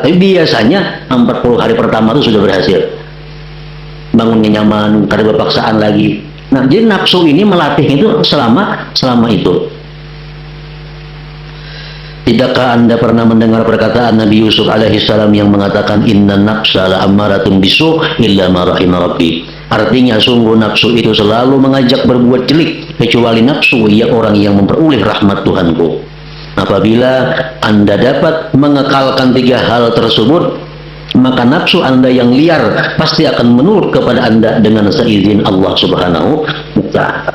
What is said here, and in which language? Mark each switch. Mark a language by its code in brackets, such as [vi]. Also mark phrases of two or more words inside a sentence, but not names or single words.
[id] Tapi biasanya 40 hari pertama itu sudah berhasil. Bangunnya nyaman, kada berpaksaan lagi. Nah, jadi nafsu ini melatih itu selama itu. Tidakkah Anda pernah mendengar perkataan Nabi Yusuf alaihissalam yang mengatakan [ar] inna nafsa la ammaratun bisu illa ma rahima rabbi. [id] Artinya sungguh nafsu itu selalu mengajak berbuat jelek kecuali nafsu ia orang yang memperoleh rahmat Tuhanku. Apabila Anda dapat mengekalkan 3 hal tersebut, maka nafsu Anda yang liar pasti akan menurut kepada Anda dengan seizin Allah [ar] Subhanahu wa Ta'ala.